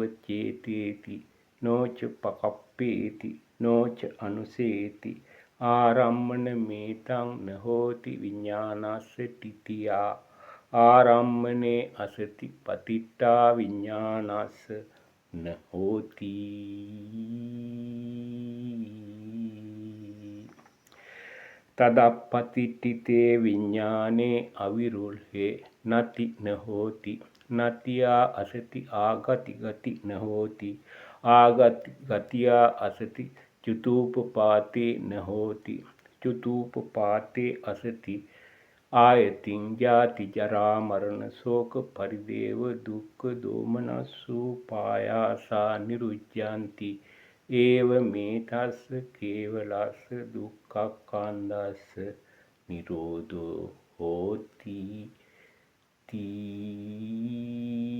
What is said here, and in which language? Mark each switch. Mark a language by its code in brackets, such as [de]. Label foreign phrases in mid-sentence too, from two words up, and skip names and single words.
[pi] චේතේති නොච පකප්පේති නොච අනුසේති ආරම්මන මේතං නහෝති විඤ්ඤාණස්ස තිතියා ආරම්මනේ අසති පතිට්ඨා විඤ්ඤාණස්ස නහෝති. තදප්පතිට්ඨිතේ විඤ්ඤාණේ අවිරුල්හේ නති නහෝති නතියා අසති ආගති ගති නහෝති ආගති ගතියා අසති චුතූපපාතේ නහෝති චුතූපපාතේ අසති ආයතින් ජාති ජරා මරණ ශෝක පරිදේව දුක්ඛ දෝමනස්සු පායාසා නිරුච්ඡanti ඒව මේතස්ස කේවලස්ස දුක්ඛක්ඛන්දස්ස නිරෝධෝ හෝති තී.